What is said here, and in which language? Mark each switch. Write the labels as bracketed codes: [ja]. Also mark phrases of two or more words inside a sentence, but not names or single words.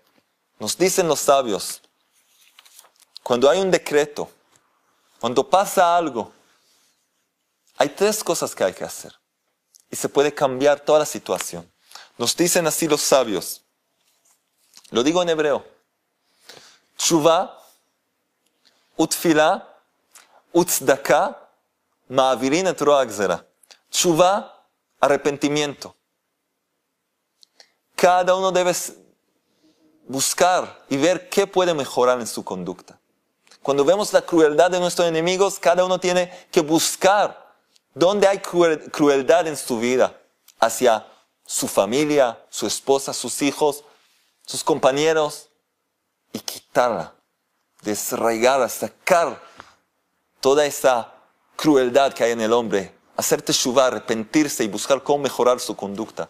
[es] Nos dicen los sabios, cuando hay un decreto, cuando pasa algo, hay tres cosas que hay que hacer. Y se puede cambiar toda la situación. Nos dicen así los sabios. Lo digo en hebreo. [he] תשובה ותפילה וצדקה מעבירין את רוע הגזרה. [es] Tshuva, arrepentimiento. Cada uno debe buscar y ver qué puede mejorar en su conducta. Cuando vemos la crueldad de nuestros enemigos, cada uno tiene que buscar dónde hay crueldad en su vida hacia su familia, su esposa, sus hijos, sus compañeros, y quitarla, desarraigarla, sacar toda esa crueldad que hay en el hombre, hacer teshuvah, arrepentirse y buscar cómo mejorar su conducta.